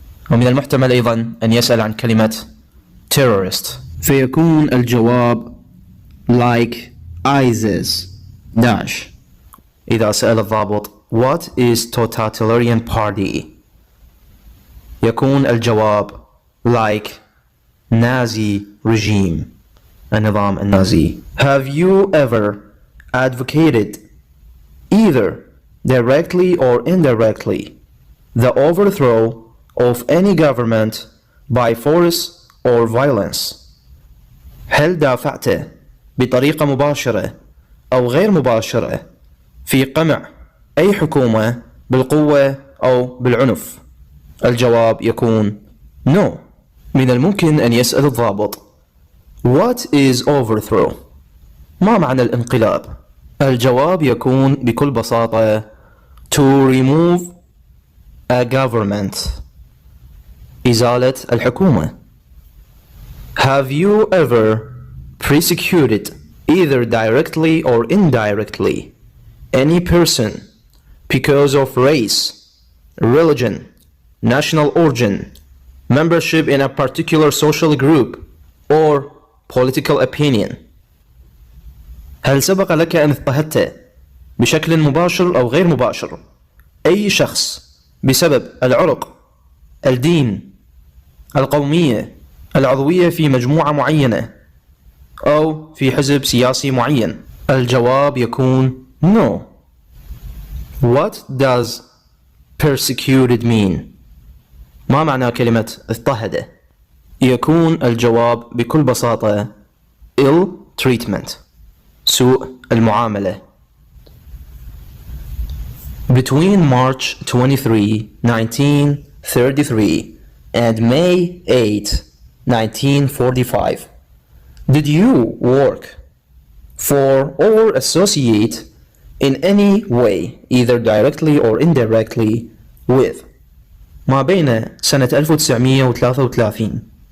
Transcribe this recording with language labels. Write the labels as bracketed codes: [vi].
[ar] ومن المحتمل أيضا أن يسأل عن كلمة terrorist، فيكون الجواب [en] like ISIS dash. [ar] إذا سأل الضابط [en] what is totalitarian party؟ [ar] يكون الجواب [en] like Nazi regime، [ar] النظام النازي. [en] Have you ever advocated either directly or indirectly the overthrow of any government by force or violence؟ [ar] هل دافعت بطريقة مباشرة أو غير مباشرة في قمع أي حكومة بالقوة أو بالعنف؟ الجواب يكون [en] no. [ar] من الممكن أن يسأل الضابط [en] What is overthrow؟ [ar] ما معنى الانقلاب؟ الجواب يكون بكل بساطة [en] to remove a government، [ar] إزالة الحكومة. [en] Have you ever persecuted either directly or indirectly any person because of race, religion, national origin, membership in a particular social group, or political opinion؟ [ar] هل سبق لك أن اضطهدت بشكل مباشر أو غير مباشر أي شخص بسبب العرق، الدين، القومية، العضوية في مجموعة معينة، أو في حزب سياسي معين؟ الجواب يكون [en] no. What does persecuted mean؟ [ar] ما معنى كلمة اضطهد؟ يكون الجواب بكل بساطة [en] ill treatment، [ar] سوء المعاملة. [en] Between March 23, 1933 and May 8, 1945, did you work for or associate in any way, either directly or indirectly, with [ar] ما بين سنة 1933